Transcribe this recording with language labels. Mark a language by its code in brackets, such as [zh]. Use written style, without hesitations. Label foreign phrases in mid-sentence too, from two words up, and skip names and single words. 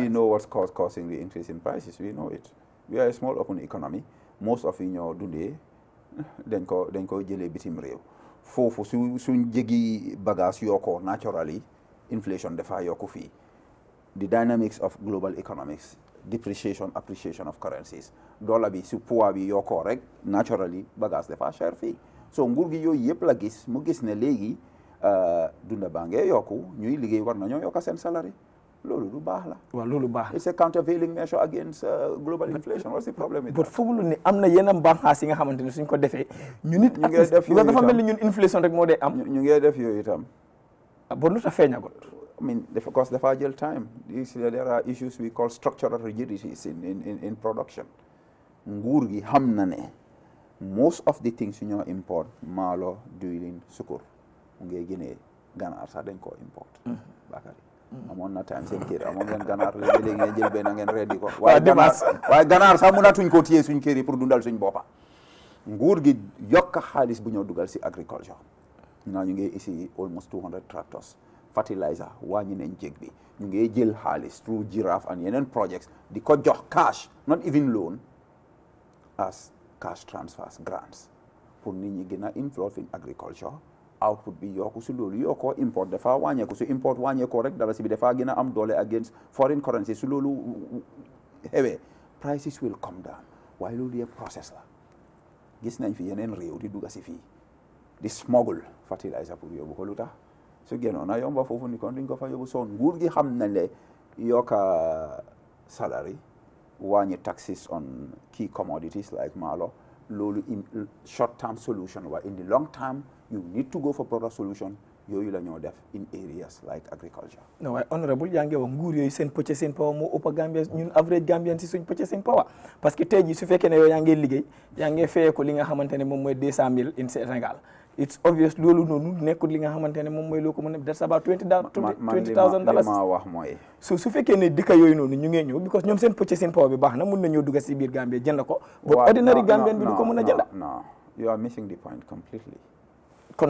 [en] We know what's causing the increase in prices. We know it. We are a small open economy. Most of [wo] yi ñoo dundee dañ ko jëlee bitim réew foofu suñ jegi bagage yokkoo [en] naturally inflation [wo] dafa yokku fii. [en] The dynamics of global economics, depreciation, appreciation of currencies. [wo] dollar bi su poids bi yokkoo rek naturally bagage dafa cher fii so nguur gi yooyu yëpp la gis mu gis ne léegi dunda baa ngee yokku ñuy liggéey war nañoo yokka seen salary loolu lu baax la. waaw loolu baax [en] it's a countervailing measure against global inflation. What's the problem with that? [wo] but fooglu ne am na yenn bànqaas yi nga xamante ne suñ ko defee. ñu nit ñu ngi def yooyu dafa mel ni ñun inflation rek moo dee am. ñu ngi def yooyu itam. bon lu tax feeñagul. [en] I mean, because [wo] dafa jël [en] time. There are issues we call structural rigidities in production. [wo] nguur gi xam na ne [en] most of the things you import [wo] maalo diwlin sukur mu ngi génnee ganaar sax dañ koo import Bakary amoon na time seen kër amoon ngeen ganaar léegi ngeen jël benn ngeen reddi ko waaye ganaar sax mënatuñ ko téye suñ kër yi pour dundal suñ boppa nguur gi yokk xaalis bu ñoo dugal si agriculture ñu ngi ici [en] almost 200 tractors fertilizer [wo] wàññi nañ jég bi ñu ngi jël xaalis [en] through giraffe and [wo] yeneen projects di ko jox [en] cash not even loan as cash transfers grants [wo] pour nit ñi gën a [en] involve in agriculture output [wo] bi yokku si loolu yokkoo import dafa wàññeeku su import wàññeekoo rek dara si bi dafa gën a am doole [en] against foreign currency [wo] su loolu xewee [en] prices will come down [wo] waaye loolu yëpp process la gis nañ fi yeneen réew di dugga si fii di [en] smuggle fertilizer [wo] pour yóbbu ko lu tax su génnoon na yomba foofu ni kon duñ ko fa yóbbu soon nguur gi xam nañ le yokka salary wàññi [en] taxes on key commodities like [wo] maalo loolu [en] in short term solution [wo] wa [en] in the long term you need to go for broader solution [wo] yooyu la ñoo def [en] in areas like agriculture. [wo] non waaye honorable yaa ngi wax nguur yooyu seen [en] purchasing power [wo] moo ëpp Gambians ñun [en] average Gambians [wo] si suñ [en] purchasing power [fr] parce que [wo] tey jii su fekkee ne yow yaa ngi liggéey yaa ngi fayee ko li nga xamante ne moom mooy 200,000 [en] in Sénégal it's obvious [wo] loolu noonu nekkul li nga xamante ne moom mooy loo ko mën a [en] that's about $20,000 [wo] ma wax mooy su fekkee ne dëkk yooyu noonu ñu ngee ñëw because ñoom seen [en] purchasing power [wo] bi baax na mun nañoo dugg si biir Gambie jënd ko [en] but ordinary Gambian [wo] bi du ko mën a jënd [en] no you are missing the point completely [wo] kon